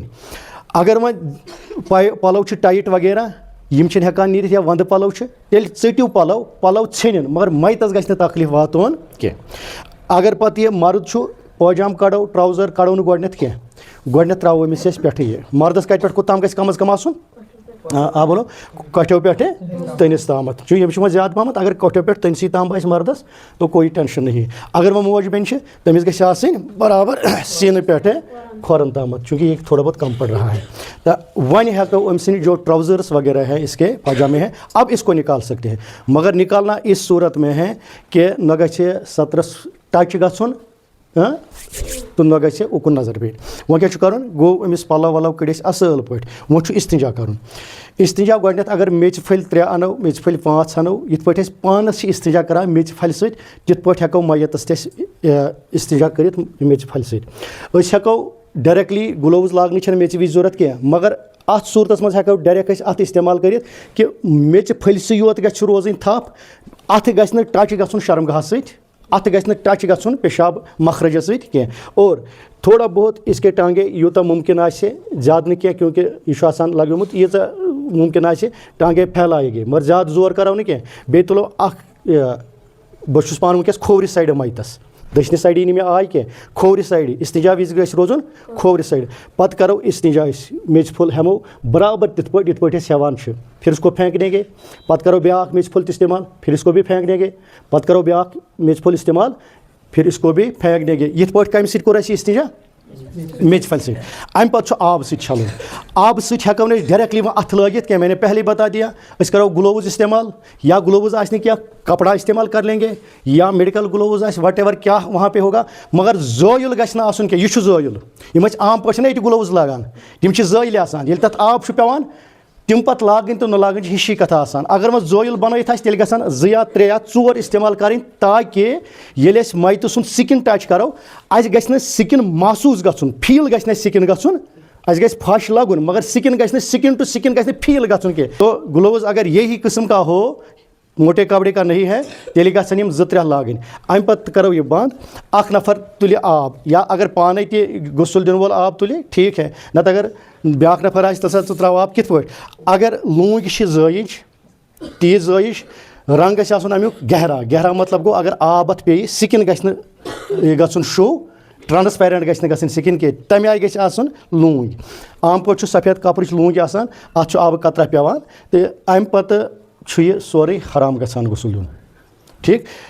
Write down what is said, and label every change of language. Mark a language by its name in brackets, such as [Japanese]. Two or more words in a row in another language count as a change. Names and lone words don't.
[Kashmiri] اگر وۄنۍ پَلو چھِ ٹایِٹ وغیرہ یِم چھِنہٕ ہٮ۪کان نیٖرِتھ یا وَندٕ پَلو چھِ تیٚلہِ ژٔٹِو پَلو ژھیٚنِن مگر میتَس گژھِ نہٕ تکلیٖف واتُن کینٛہہ. اگر پَتہٕ یہِ مرد چھُ پٲجام کَڑو ٹرٛاوزَر کَڑو نہٕ گۄڈنٮ۪تھ کینٛہہ گۄڈنٮ۪تھ ترٛاوو أمِس أسۍ پٮ۪ٹھٕ یہِ مردَس کَتہِ پٮ۪ٹھ کوٚتام گژھِ کم از کم آسُن بولو کۄٹھیو پٮ۪ٹھٕ تٔنِس تامَتھ چوٗنٛکہِ یِم چھِ وۄنۍ زیادٕ پَہمَتھ اگر کۄٹھیو پٮ۪ٹھ تٔنسٕے تام آسہِ مردَس [Urdu] تو کوئی ٹٮ۪نشَن نہیں. [Kashmiri] اگر وۄنۍ موج بیٚنہِ چھِ تٔمِس گژھِ آسٕنۍ برابر سیٖنہٕ پٮ۪ٹھٕ کھۄرَن تامَتھ چوٗنٛکہِ [Urdu] یہ تھوڑا بہت کم پڑ رہا ہے. [Kashmiri] تو وۄنۍ ہٮ۪کو أمۍ سٕنٛدۍ جو ٹراؤزرس وغیرہ [Urdu] ہے اس کے پاجامے ہیں اب اس کو نکال سکتے ہیں مگر نکالنا اس صورت میں ہے کہ [Kashmiri] نہ گژھِ سَترَس ٹچ گژھُن تہٕ نہ گژھِ اُکُن نظر بیٚیہِ وۄنۍ کیٛاہ چھُ کَرُن گوٚو أمِس پَلو وَلو کٔڑۍ أسۍ اَصٕل پٲٹھۍ وۄنۍ چھُ اِستِنجا کَرُن اِستِنجا گۄڈنٮ۪تھ اگر میٚژِ پھٔلۍ 3 اَنو میٚژِ پھٔلۍ 5 اَنو یِتھ پٲٹھۍ أسۍ پانَس چھِ اِستِنجا کَران میٚژِ پھَلہِ سۭتۍ تِتھ پٲٹھۍ ہٮ۪کو مَیَتَس تہِ أسۍ اِستِنجا کٔرِتھ میٚژِ پھَلہِ سۭتۍ أسۍ ہٮ۪کو ڈایریکٹلی گٕلوٕز لاگنٕچ چھَنہٕ میٚژِ وِزِ ضوٚرَتھ کینٛہہ مگر اَتھ صوٗرتَس منٛز ہٮ۪کو ڈایریکٹ أسۍ اَتھ اِستعمال کٔرِتھ کہِ میٚژِ پھٔلسٕے یوت گژھِ روزٕنۍ تھپھ اَتھ گژھِ نہٕ ٹچ گژھُن شرمگاہَس سۭتۍ اَتھ گژھِ نہٕ ٹچ گژھُن پیشاب مخرجَس سۭتۍ کینٛہہ [Urdu] اور تھوڑا بہت اس کے ٹانگے [Kashmiri] یوٗتاہ مُمکِن آسہِ زیادٕ نہٕ کینٛہہ کیونکہِ یہِ چھُ آسان لگیومُت ییٖژاہ مُمکِن آسہِ [Urdu] ٹانگے پھیلایے گے [Kashmiri] مگر زیادٕ زور کَرو نہٕ کینٛہہ بیٚیہِ تُلو اَکھ بہٕ چھُس پانہٕ وٕنکٮ۪س کھوورِ سایڈٕ مَیتَس دٔچھنہِ سایڈٕ یی نہٕ مےٚ آے کینٛہہ کھوورِ سایڈٕ اِستِنجا وِزِ گژھِ روزُن کھوورِ سایڈٕ پَتہٕ کَرو اِستِنجا أسۍ میٚژِ پھوٚل ہٮ۪مو برابر تِتھ پٲٹھۍ یِتھ پٲٹھۍ أسۍ ہٮ۪وان چھِ [Urdu] پھر اس کو پھینٛکنے گے [Kashmiri] پَتہٕ کَرو بیٛاکھ میٚژِ پھوٚل تہِ اِستعمال [Urdu] پھر اس کو بھی پھینٛکنے گے [Kashmiri] پَتہٕ کَرو بیٛاکھ میٚژِ پھوٚل اِستعمال [Urdu] پھر اس کو بھی پھینٛکنے گے [Kashmiri] یِتھ پٲٹھۍ کَمہِ سۭتۍ کوٚر اَسہِ اِستِنجا میٚژِ پھَلہِ سۭتۍ اَمہِ پَتہٕ چھُ آبہٕ سۭتۍ چھَلُن آبہٕ سۭتۍ ہٮ۪کو نہٕ أسۍ ڈایریکٹلی وۄنۍ اَتھٕ لٲگِتھ کینٛہہ [Urdu] میں نے پہلے بتا دیا [Kashmiri] أسۍ کَرو گٕلووٕز اِستعمال یا گٕلووٕز آسہِ نہٕ کینٛہہ [Urdu] کپڑا اِستعمال کر لیں گے [Kashmiri] یا میڈِکل گٕلووٕز آسہِ [English] what ever [Kashmiri] کیٛاہ [Urdu] وہاں پے ہوگا [Kashmiri] مگر زٲیُل گژھِ نہٕ آسُن کینٛہہ یہِ چھُ زٲیُل یِم أسۍ عام پٲٹھۍ چھِنہ ییٚتہِ گٕلووٕز لاگان تِم چھِ زٲیِلۍ آسان ییٚلہِ تَتھ آب چھُ پٮ۪وان تِم پَتہٕ لاگٕنۍ تہٕ نہٕ لاگٕنۍ چھِ ہِشی کَتھا آسان اگر وۄنۍ زٲیُل بَنٲیِتھ آسہِ تیٚلہِ گژھن 2 یا 3 یا 4 اِستعمال کَرٕنۍ تاکہِ ییٚلہِ أسۍ مَیتہٕ سُنٛد سِکِن ٹچ کَرو اَسہِ گژھِ نہٕ سِکِن محسوٗس گژھُن فیٖل گژھِ نہٕ اَسہِ سِکِن گژھُن اَسہِ گژھِ پھش لگُن مگر سِکِن گژھِ نہٕ [English] skin to skin [Kashmiri] گژھِ نہٕ فیٖل گژھُن کینٛہہ تو گٕلووٕز اگر [Urdu] یہی قٕسم کا ہو موٹے کپڑے کا نہیں ہے [Kashmiri] تیٚلہِ گژھن یِم 2-3 لاگٕنۍ اَمہِ پَتہٕ کَرو یہِ بنٛد اَکھ نفر تُلہِ آب یا اگر پانے تہِ غسُل دِنہٕ وول آب تُلہِ [Urdu] ٹھیٖک ہے [Kashmiri] نَتہٕ اگر بیٛاکھ نفر آسہِ تَتھ ژٕ ترٛاو آب کِتھ پٲٹھۍ اگر لوٗنٛگۍ چھِ زٲیِج تیٖژ زٲیِج رنٛگ گژھِ آسُن اَمیُک گہرا مطلب گوٚو اگر آب اَتھ پیٚیہِ سِکِن گژھِ نہٕ گژھُن [English] so transparent [Kashmiri] گژھِ نہٕ گژھٕنۍ سِکِن کینٛہہ تَمہِ آیہِ گژھِ آسُن لوٗنٛگۍ عام پٲٹھۍ چھُ سفید کَپرٕچ لوٗنٛگۍ آسان اَتھ چھُ آبہٕ قطرہ پٮ۪وان تہٕ اَمہِ پَتہٕ چھُ یہِ سورُے حرام گژھان غسُل دیُن ٹھیٖک